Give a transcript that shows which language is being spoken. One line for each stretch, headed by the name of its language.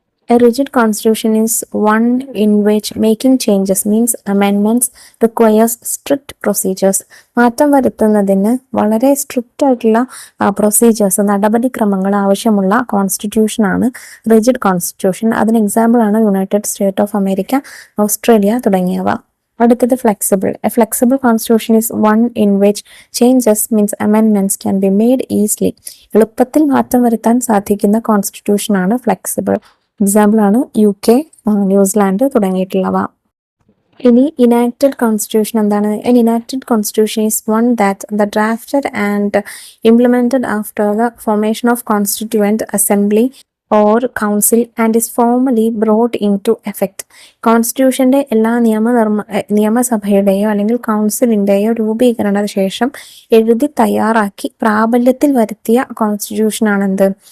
English: A rigid constitution is one in which making changes means amendments requires strict procedures.
Malayalam: മാറ്റം വരുത്തുന്നതിന് വളരെ strict ആയിട്ടുള്ള procedures, നടപടിക്രമങ്ങൾ ആവശ്യമുള്ള കോൺസ്റ്റിറ്റ്യൂഷനാണ് റിജിഡ് കോൺസ്റ്റിറ്റ്യൂഷൻ. അതിന് എക്സാമ്പിൾ ആണ് United state of America, Australia തുടങ്ങിയവ. അടുത്തത് flexible.
English: A flexible constitution is one in which changes means അമെൻമെന്റ്സ് can be made easily.
Malayalam: എളുപ്പത്തിൽ മാറ്റം വരുത്താൻ സാധിക്കുന്ന കോൺസ്റ്റിറ്റ്യൂഷനാണ് ഫ്ലെക്സിബിൾ. എക്സാമ്പിൾ ആണ് UK, ന്യൂസിലാൻഡ് തുടങ്ങിയിട്ടുള്ളവ. ഇനി ഇനാക്റ്റഡ് കോൺസ്റ്റിറ്റ്യൂഷൻ എന്താണ്?
English: An enacted constitution is one that the drafted and implemented after the formation of constituent assembly or council and is formally brought into effect.
Malayalam: കോൺസ്റ്റിറ്റ്യൂഷന്റെ എല്ലാ നിയമസഭയുടെയോ അല്ലെങ്കിൽ കൗൺസിലിന്റെയോ രൂപീകരണ ശേഷം എഴുതി തയ്യാറാക്കി പ്രാബല്യത്തിൽ വരുത്തിയ കോൺസ്റ്റിറ്റ്യൂഷനാണെന്ത്?